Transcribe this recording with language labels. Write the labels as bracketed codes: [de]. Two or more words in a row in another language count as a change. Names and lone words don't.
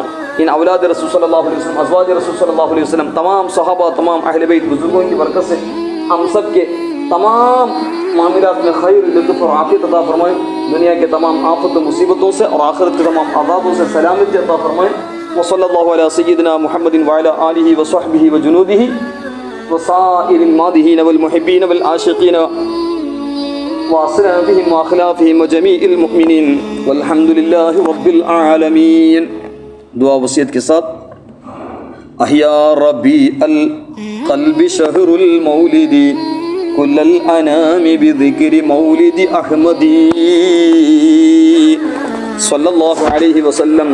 [ur] ان اولاد رسول [ar] صلی اللہ علیہ وسلم، [ur] ازواج رسول [ar] صلی اللہ علیہ وسلم، [ur] تمام صحابہ، تمام اہل بیت بزرگوں کی برکت سے ہم سب کے تمام معاملات میں خیر، لطف اور عافیت عطا فرمائے. دنیا کے تمام آفت و مصیبتوں سے اور آخرت کے تمام عذابوں سے سلامتی عطا فرمائے. [ar] وصلی اللہ علی سیدنا محمد وعلی آلہ وصحبہ وجنودہ وسائر المادحین والمحبین والعاشقین وأصنافهم وأخلافهم وجميع المؤمنین والحمد للہ رب العالمین. [ur] دعا وصیت کے ساتھ: [ar] احیا ربیع القلب شہر المولد کل الانام بذکر مولد احمدی صلی اللہ علیہ وسلم.